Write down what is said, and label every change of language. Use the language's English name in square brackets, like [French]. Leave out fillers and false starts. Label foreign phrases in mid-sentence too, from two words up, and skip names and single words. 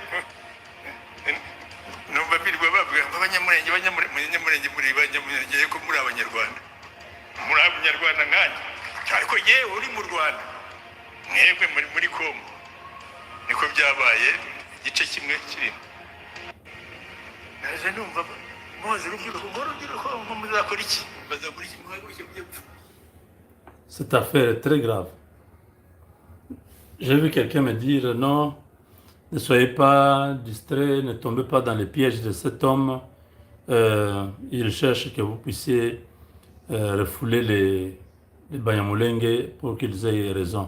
[Kinyarwanda] numva birirwa bavuga abanyamurenge muri banyamurenge ko muri abanyarwanda nkanjye ariko yewe uri mu Rwanda mwebwe muri Kongo niko byabaye igice kimwe kirimo naje numva [French] cette affaire est très grave. J'ai vu quelqu'un me dire non, ne soyez pas distraits, ne tombez pas dans les pièges de cet homme. Il cherche que vous puissiez refouler les Banyamulenge pour qu'ils aient raison.